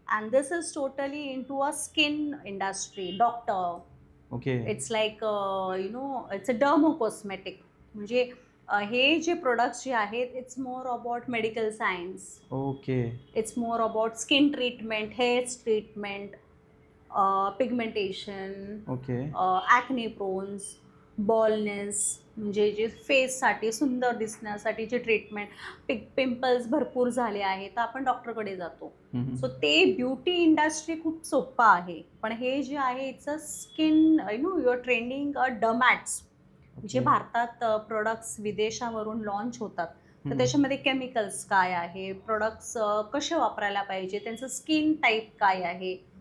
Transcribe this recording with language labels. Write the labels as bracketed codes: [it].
[en] and this is totally into a skin industry. Doctor, okay. it's like you know, it's a dermo cosmetic. [mr] म्हणजे हे जे products जे आहेत, [en] It's more about medical science. Okay. It's more about skin treatment, hairs treatment, pigmentation, okay. [mr] Acne prawns, baldness, म्हणजे जे फेससाठी सुंदर दिसण्यासाठी जे ट्रीटमेंट, पिंपल्स भरपूर झाले आहेत तर आपण डॉक्टरकडे जातो. सो ते ब्युटी इंडस्ट्री खूप सोपं आहे. पण हे जे आहे, [en] it's a skin, you know, your trending dermats, [mr] जे भारतात प्रोडक्ट्स विदेशावरून लॉन्च होतात, तर त्याच्यामध्ये केमिकल्स काय आहे, प्रोडक्ट्स कसे वापरायला पाहिजे, त्यांचं स्किन टाईप काय आहे.